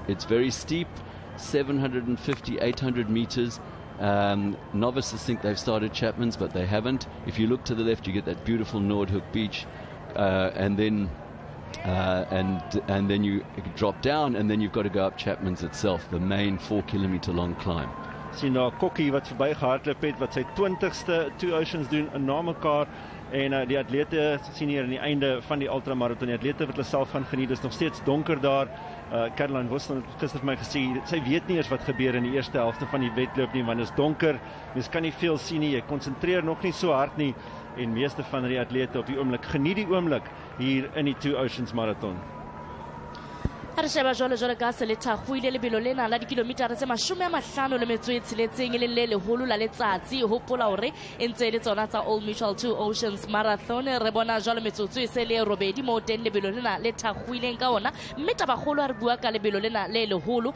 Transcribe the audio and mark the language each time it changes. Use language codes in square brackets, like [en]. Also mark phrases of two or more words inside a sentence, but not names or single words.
[en] It's very steep, 750, 800 meters. Novices think they've started Chapman's, but they haven't. If you look to the left, you get that beautiful Noordhoek beach, and then you drop down, and then you've got to go up Chapman's itself, the main 4 kilometer long climb. [af] Sien daar Kokkie wat verby gehardloop het, wat sy 20ste Two Oceans doen na mekaar, en die atlete sien hier aan die einde van die ultramarathon, die atlete wat hulle self gaan geniet. Is nog steeds donker daar. Caroline Vosloo het gister vir my gesê, sy weet nie eers wat gebeur in die eerste helfte van die wedloop nie, want dit is donker, mens kan nie veel sien nie, jy konsentreer nog nie so hard nie, en meeste van die atlete op die oomblik geniet die oomblik hier in die Two Oceans Marathon. [st] Re sheba jwale ka se le thakgoile lebelo lena la dikilometara tse 56 e leng le leholo la letsatsi. Hopola hore e ntse le tsona tsa Old Mutual Two Oceans Marathon. Re bona jwale metsotso e se le robedi mo teng lebelo lena le thakgoileng ka ona, mme tabagolo re bua ka lebelo lena le leholo.